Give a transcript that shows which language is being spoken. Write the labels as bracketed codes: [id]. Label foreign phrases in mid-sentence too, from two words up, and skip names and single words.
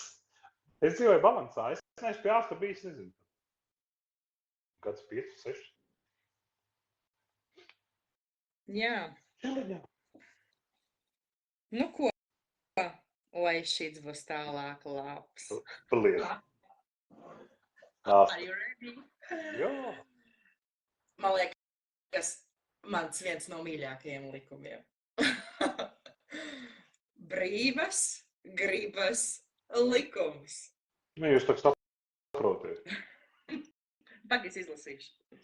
[lv] Es dzīvoju balansā. Es neesmu pie ārsta bijis, nezinu. Gads 5, 6. jā. Čiliņā. Nu ko, lai šits būs tālāk labs. Paldies. [en] Are you ready? [lv] Jā. Man liekas, mans viens no mīļākajiem likumiem. Brīvas gribas likums. Nu, jūs tak saprotiet. Pagais izlasīšu.